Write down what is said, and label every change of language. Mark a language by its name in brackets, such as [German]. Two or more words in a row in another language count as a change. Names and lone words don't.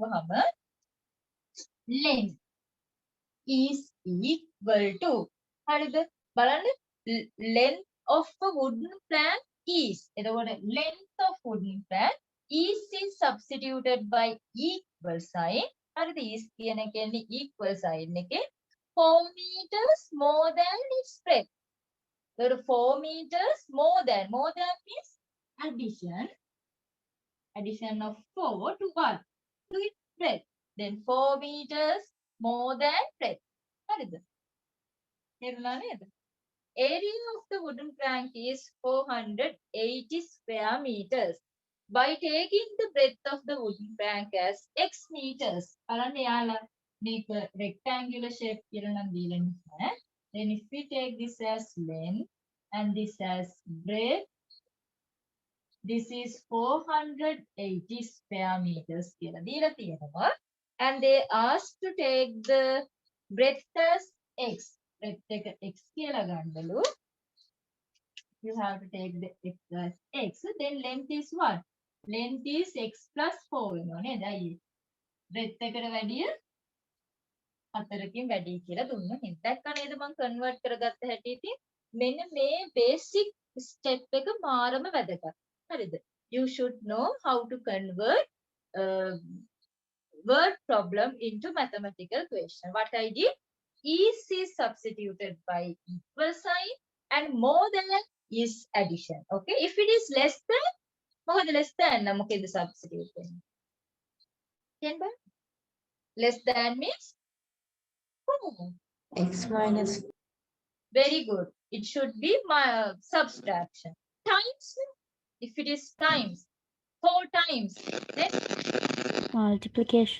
[English] Length is equal to. What is the length of a wooden plank is. එතකොට length of wooden plank is substituted by equal sign. හරිද? is [Sinhala] කියන එකෙන්නේ [English] equal sign එකේ 4 meters more than its breadth. So 4 meters more than means addition of 4 to what? To its breadth. Then 4 meters more than breadth. [Sinhala] හරිද? තේරුණා නේද? [English] Area of the wooden plank is 480 square meters. By taking the breadth of the wooden plank as x meters. [Sinhala] බලන්න යාලා මේක [English] rectangular shape [Sinhala] කියලා නම් දීලා නැහැ. [English] Then if we take this as length and this as breadth, this is 480 square meters [Sinhala] කියලා දීලා තියෙනවා. [English] And they asked to take the breadth as x. [Sinhala] Breadth එක x කියලා ගන්නලු. [English] You have to take the x as x. Then length is what? Length is x plus 4 [Sinhala] වෙනවා නේද? අයියේ. breadth එකට වැඩිය 4කින් වැඩි කියලා දුන්නා නේද? දැක්කා නේද මම කන්වර්ට් කරගත්ත හැටි ඉතින් මෙන්න මේ [English] basic step [Sinhala] එක මාරම වැදගත්. හරිද? [English] You should know how to convert word problem into mathematical question. What I did is substituted by equal sign and more than is addition. Okay, if it is less than, මොකද less than [Sinhala] නම් මොකේද [English] substitute වෙන්නේ? [Sinhala] කියන්න බෑ. [English] Less than means X minus. very good. It should be my subtraction. Times, if it is times 4 times, then Multiplication.